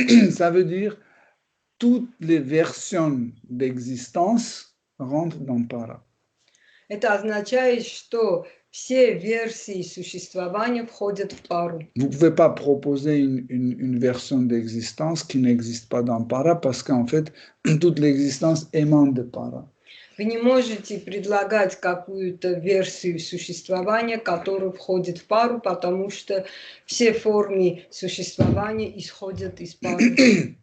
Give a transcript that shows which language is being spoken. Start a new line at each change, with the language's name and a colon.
French: Ça veut dire toutes les versions d'existence rentrent dans para.
Russian: Это означает, что все версии существования входят в пару.
French: Vous ne pouvez pas proposer une version d'existence qui n'existe pas dans para parce qu'en fait, toute l'existence émane de para.
Russian: Вы не можете предлагать какую-то версию существования, которая входит в пару, потому что все формы существования исходят из пары.